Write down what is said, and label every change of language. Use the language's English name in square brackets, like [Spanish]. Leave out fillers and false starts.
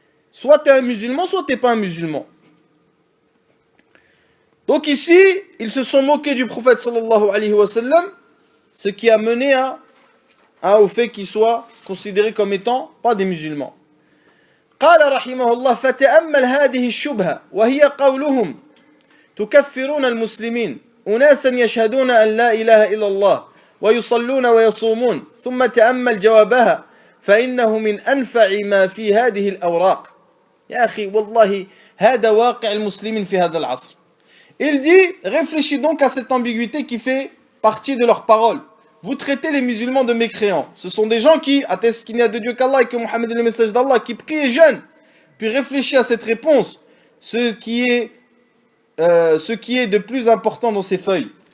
[French] Soit tu es un musulman, soit tu n'es pas un musulman. Donc ici, ils se sont moqués du prophète sallallahu alayhi wa sallam, ce qui a mené au fait qu'ils soient considérés comme étant pas des musulmans. [Arabic] قال رحمه الله فتأمل هذه الشبهة وهي قولهم تكفرون المسلمين أناسا يشهدون أن لا إله إلا الله ويصلون ويصومون ثم تأمل جوابها فإنه من أنفع ما في هذه الأوراق يا أخي والله هذا واقع المسلمين في هذا العصر. [French] Il dit, réfléchis donc à cette ambiguïté qui fait partie de leurs paroles. Vous traitez les musulmans de mécréants. Ce sont des gens qui attestent qu'il n'y a de Dieu qu'Allah et que Mohammed est le message d'Allah, qui prient et jeûnent. Puis réfléchis à cette réponse, ce qui est de plus important dans ces feuilles.